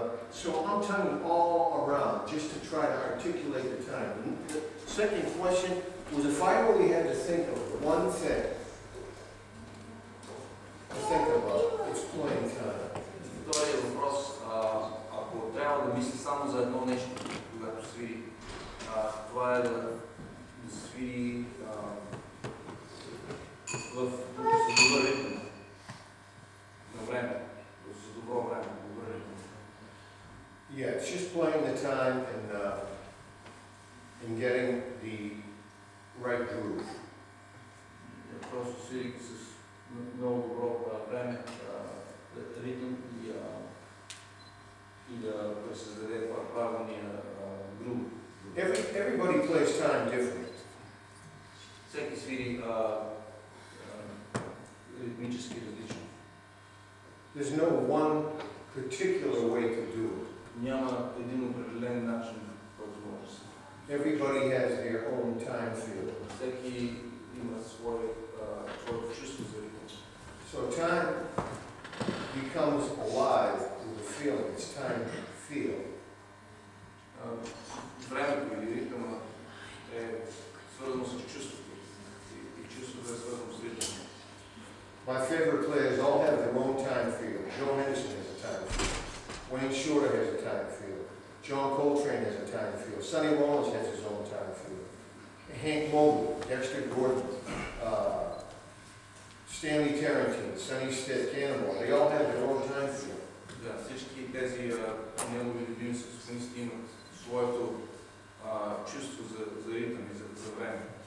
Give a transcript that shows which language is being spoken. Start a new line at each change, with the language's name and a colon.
English: So I'm tonguing all around just to try to articulate the time. The second question was if I only had to think of one thing to think about, it's playing time.
Bulgarian: Вторият въпрос, ако трябва да мисли само за едно нещо, когато свири, това е да свири в добър ритъм на време, с добро време, добър ритъм.
English: Yeah, it's just playing the time and getting the right groove.
Bulgarian: Просто свири с много добро време, ритъм и да създаде правилния грув.
English: Everybody plays time different.
Bulgarian: Всеки свири ритмически различно.
English: There's no one particular way to do it.
Bulgarian: Няма един определен начин, който може да се.
English: Everybody has their own time feel.
Bulgarian: Всеки има своето чувство за ритъм.
English: So time becomes alive with the feeling. It's time to feel.
Bulgarian: Времето или ритъма е свързано с чувството. И чувството е свързано с ритъма.
English: My favorite players all have their own time feel. Joe Henderson has a time feel. Wayne Shorter has a time feel. John Coltrane has a time feel. Sonny Rollins has his own time feel. Hank Mobley, Dexter Gordon, Stanley Tarantino, Sonny Stitt, Cannonball, they all have their own time feel.
Bulgarian: Да, всички тези негови любими съсмисти имат своето чувство за ритъм и за време.